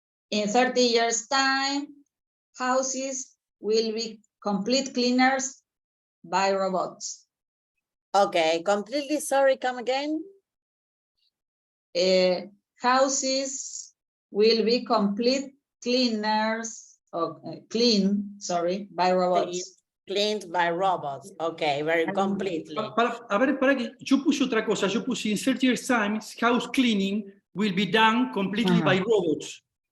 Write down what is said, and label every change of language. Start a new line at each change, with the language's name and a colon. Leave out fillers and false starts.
English: In 30 years' time, houses will be complete cleaners by robots. Okay, completely sorry, come again. Houses will be complete cleaners, by robots. Cleaned by robots. Okay, very completely.
Spanish: A ver, para que yo puse otra cosa. Yo puse
English: in 30 years' time, house cleaning will be done completely by robots.